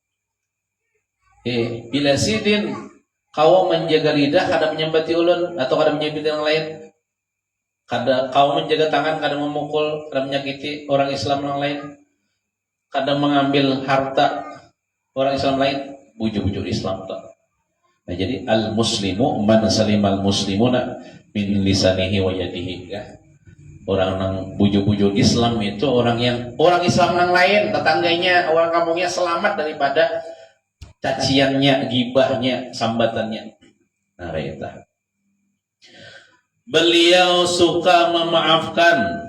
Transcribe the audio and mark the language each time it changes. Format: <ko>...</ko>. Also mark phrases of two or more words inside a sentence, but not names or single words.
<bjn>Bila sidin kau menjaga lidah kada menyambati ulun atau kada menyambati yang lain, kada kau menjaga tangan kada memukul, kada menyakiti orang Islam yang lain, kada mengambil harta orang Islam lain, buju-buju Islam tak. Nah jadi</bjn> <ar>المسلم من سلم المسلمون من لسانه ويده ya.</ar> <bjn>orang nang bujuk-bujuk Islam itu orang Islam yang lain, tetangganya, orang kampungnya selamat daripada caciannya, gibahnya, sambatannya. Nah, itu. Beliau suka memaafkan.</bjn>